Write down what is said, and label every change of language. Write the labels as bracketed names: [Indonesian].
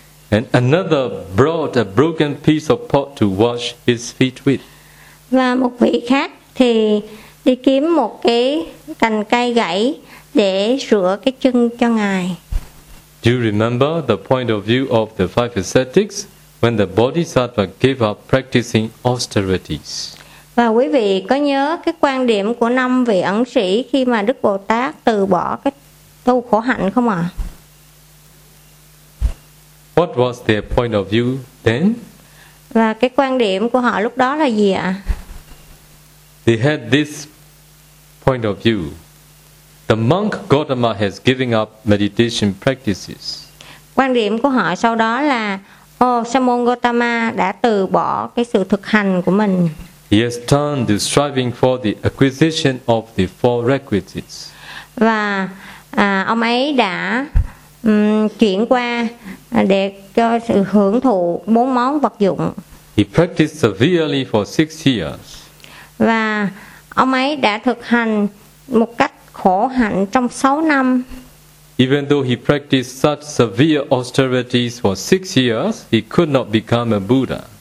[English] And another brought a broken piece of pot to wash his feet with. [Vietnamese] Và một vị khác thì đi kiếm một cái cành cây gãy để rửa cái chân cho ngài. [English] Do you remember the point of view of the five ascetics when the bodhisattva gave up practicing austerities? [Vietnamese] Và quý vị có nhớ cái quan điểm của năm vị ẩn sĩ khi mà Đức Bồ Tát từ bỏ cái tu khổ hạnh không ạ? [English] What was their point of view then? [Vietnamese] Và cái quan điểm của họ lúc đó là gì ạ? [English] They had this point of view. The monk Gotama has given up meditation practices. [Vietnamese] Quan điểm của họ sau đó là, Sa môn Gotama đã từ bỏ cái sự thực hành của mình. [English] He has turned to striving for the acquisition of the four requisites. [Vietnamese] Và ông ấy đã chuyển qua để cho sự hưởng thụ bốn món vật dụng. [English] He practiced severely for 6 years. [Vietnamese] Và ông ấy đã thực hành một cách khổ hạnh trong 6 năm. [English] Even though he practiced such severe austerities for 6 years, he could not become a Buddha.